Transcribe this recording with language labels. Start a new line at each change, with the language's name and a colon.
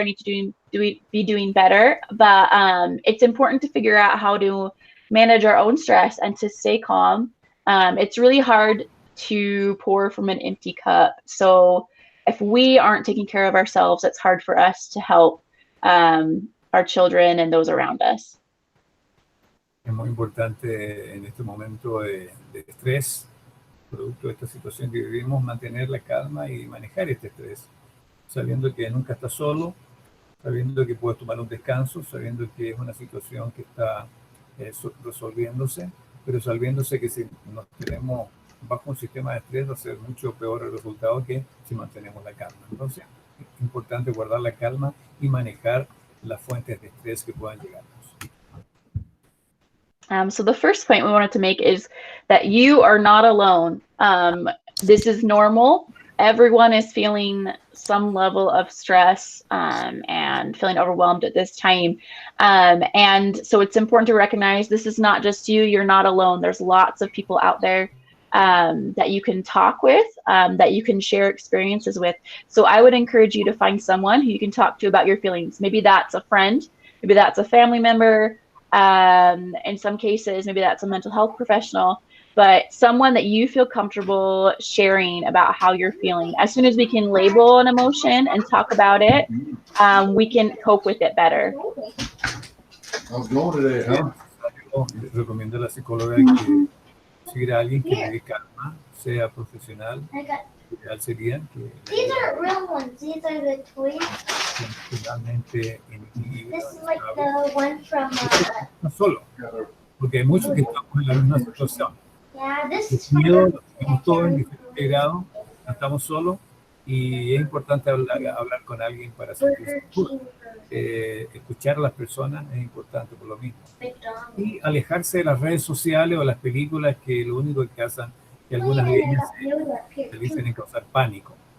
English: I need to be doing better. But it's important to figure out how to manage our own stress and to stay calm. It's really hard to pour from an empty cup. So if we aren't taking care of ourselves, it's hard for us to help our children and those around us.
Spanish: Es muy importante en este momento de estrés, producto de esta situación que vivimos, mantener la calma y manejar este estrés, sabiendo que nunca estás solo, sabiendo que puedes tomar un descanso, sabiendo que es una situación que está resolviéndose, pero sabiéndose que si nos tenemos bajo un sistema de estrés va a ser mucho peor el resultado que si mantenemos la calma. Entonces, es importante guardar la calma y manejar las fuentes de estrés que puedan llegarnos.
English: So the first point we wanted to make is that you are not alone. This is normal. Everyone is feeling some level of stress and feeling overwhelmed at this time. And so it's important to recognize this is not just you. You're not alone. There's lots of people out there that you can talk with, that you can share experiences with. So I would encourage you to find someone who you can talk to about your feelings. Maybe that's a friend. Maybe that's a family member. In some cases, maybe that's a mental health professional. But someone that you feel comfortable sharing about how you're feeling. As soon as we can label an emotion and talk about it, we can cope with it better. I was going today, huh?
Spanish: Les recomiendo a la psicóloga que siga a alguien que le dé calma, sea profesional. Ideal sería que
English: These aren't real ones. These are the toys.
Spanish: Finalmente
English: This is like the one from.
Spanish: No solo, porque hay muchos que estamos en la misma situación.
English: Yeah, this is
Spanish: El miedo lo tenemos todos en diferente grado, no estamos solos y es importante hablar con alguien para sentirse seguro. Escuchar a las personas es importante por lo mismo. Y alejarse de las redes sociales o las películas que lo único que hacen, que algunas de ellas se dicen en causar pánico.